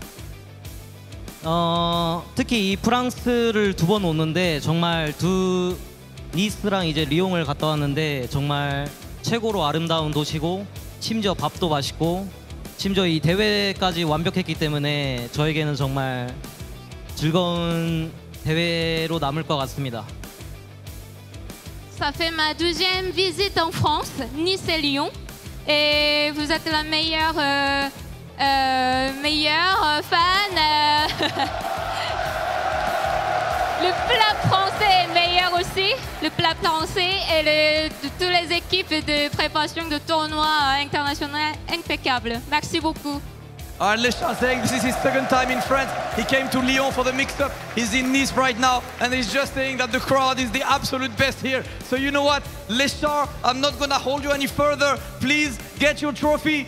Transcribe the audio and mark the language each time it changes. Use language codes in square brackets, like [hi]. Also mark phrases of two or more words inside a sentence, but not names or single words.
[ko] 특히 이 프랑스를 2번 오는데 정말 니스랑 이제 리옹을 갔다 왔는데 정말 최고로 아름다운 도시고 심지어 밥도 맛있고 심지어 이 대회까지 완벽했기 때문에 저에게는 정말 즐거운 대회로 남을 것 같습니다. [fr] Ça fait ma 12e visite en France, Nice et Lyon. Et vous êtes la meilleure fan. Le plat français est meilleur aussi. Le plat français et de toutes les équipes de préparation de tournois internationaux impeccables. Merci beaucoup. [en] Leshan saying this is his second time in France. He came to Lyon for the mix-up. He's in Nice right now, and he's just saying that the crowd is the absolute best here. So you know what, Leshan, I'm not gonna hold you any further. Please get your trophy.